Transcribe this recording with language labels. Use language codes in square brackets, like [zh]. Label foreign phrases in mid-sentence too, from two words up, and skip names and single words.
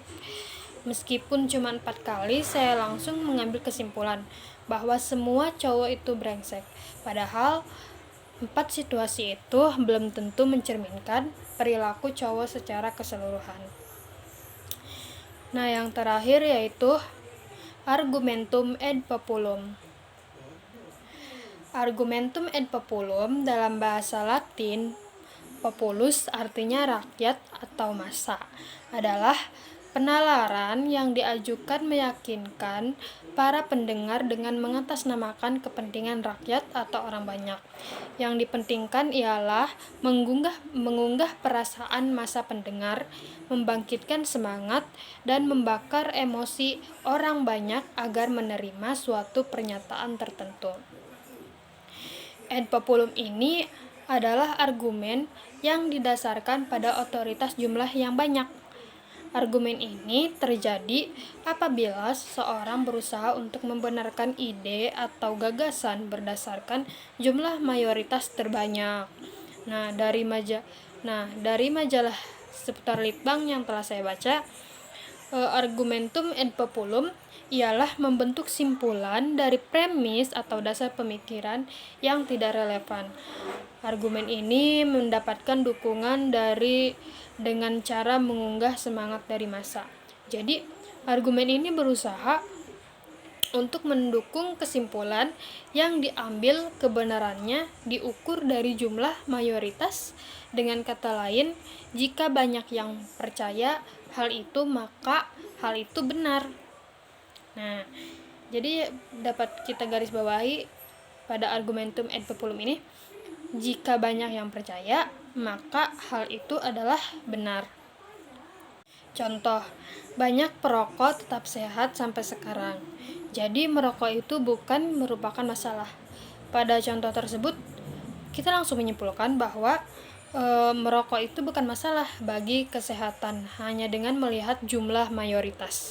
[id] Meskipun cuma 4 kali, saya langsung mengambil kesimpulan bahwa semua cowok itu brengsek. Padahal 4 situasi itu belum tentu mencerminkan perilaku cowok secara keseluruhan. Nah, yang terakhir yaitu [la] argumentum ad populum. Argumentum ad populum [id] dalam bahasa Latin, populus artinya rakyat atau massa, adalah penalaran yang diajukan meyakinkan para pendengar dengan mengatasnamakan kepentingan rakyat atau orang banyak. Yang dipentingkan ialah mengunggah perasaan massa pendengar, membangkitkan semangat, dan membakar emosi orang banyak agar menerima suatu pernyataan tertentu. [la] Ad populum [id] ini adalah argumen yang didasarkan pada otoritas jumlah yang banyak. Argumen ini terjadi apabila seseorang berusaha untuk membenarkan ide atau gagasan berdasarkan jumlah mayoritas terbanyak. Nah, dari majalah seputar Litbang yang telah saya baca, [la] argumentum ad populum [id] ialah membentuk simpulan dari premis atau dasar pemikiran yang tidak relevan. Argumen ini mendapatkan dukungan dengan cara mengunggah semangat dari massa. Jadi, argumen ini berusaha untuk mendukung kesimpulan yang diambil kebenarannya diukur dari jumlah mayoritas. Dengan kata lain, jika banyak yang percaya hal itu, maka hal itu benar. Nah, jadi dapat kita garis bawahi pada [la] argumentum ad populum [id] ini, jika banyak yang percaya, maka hal itu adalah benar. Contoh, banyak perokok tetap sehat sampai sekarang. Jadi merokok itu bukan merupakan masalah. Pada contoh tersebut, kita langsung menyimpulkan bahwa merokok itu bukan masalah bagi kesehatan hanya dengan melihat jumlah mayoritas.